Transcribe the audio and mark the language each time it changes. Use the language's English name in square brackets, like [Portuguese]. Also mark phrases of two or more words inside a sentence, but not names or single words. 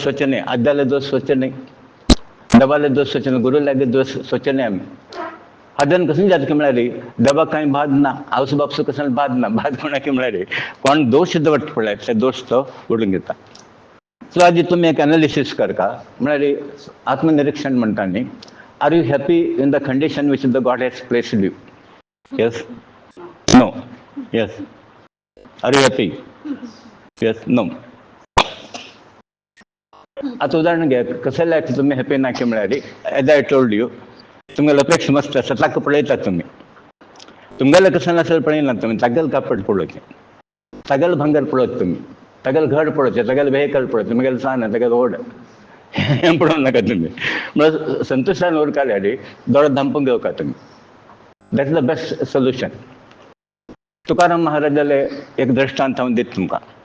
[Konkani] सोदचे न्ही आद्याले दोश सोदचे न्ही देवाले दोश सोदचे न्ही गुरू लागीं दोश सोदचे न्ही आमी हाज्यान कशें जाता की म्हळ्यार देवाक कांय बाद ना आवय बापूस कशें बाद ना बाद कोणाक की म्हळ्यार कोण दोश दवरता पळय ते दोश तो ओडून घेता सो आज तुमी एक एनालिसीस करता म्हळ्यार आत्मनिरीक्षण म्हणटा न्ही [English] are you happy in the condition which the God has placed you yes no yes are you happy yes no [Konkani] येस आर यू हॅपी येस नो आता उदाहरण घे कशें लायक तुमी हॅपी ना की म्हळ्यार [English] as I told you [Konkani] तुमगेलो अपेक्षा मस्त आसा ताका पळयतात तुमी तुमगेलें कशें नासलें पळयना तुमी तागेलें कापड पळोवचें तागेलें भांगर पळोवचें तुमी तागेलें घर पळोवचें तागेलें व्हेकल पळोवचें तुमगेलें सान तागेलें ओड हें पळोवंक नाका तुमी म्हळ्यार संतुश्टान उरताल्यार दोळो धांपून घेवका तुमी [English] that is the best solution [Konkani] तुकाराम महाराजाले एक दृश्टांत हांव दिता तुमकां